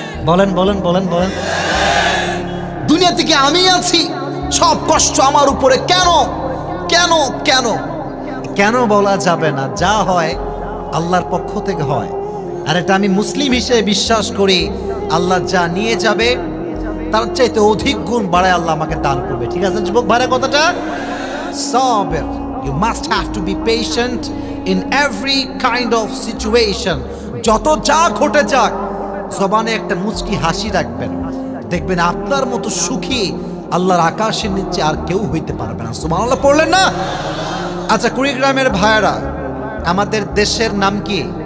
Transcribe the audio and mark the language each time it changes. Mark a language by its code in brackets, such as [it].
[bn] বলেন বলেন বলেন বলেন। দুনিয়া থেকে আমি আছি, সব কষ্ট আমার উপরে, কেন কেন কেন? কেন বলা যাবে না, যা হয় আল্লাহর পক্ষ থেকে হয়। আর এটা আমি মুসলিম হিসেবে বিশ্বাস করি, আল্লাহ যা নিয়ে যাবে তার চাইতে অধিক গুণ বাড়ায় আল্লাহ আমাকে দান করবে। ঠিক আছে যুবক ভাইরা কথাটা? [en] Saber, you must have to be patient in every kind of situation. [bn] যত যা ঘটে যাক জবানে একটা মুচকি হাসি রাখবেন, দেখবেন আপনার মতো সুখী আল্লাহর আকাশের নিচে আর কেউ হইতে পারবে না। সুবহানাল্লাহ পড়লেন না? আচ্ছা, কুড়িগ্রামের ভাইয়েরা, আমাদের দেশের নাম কি?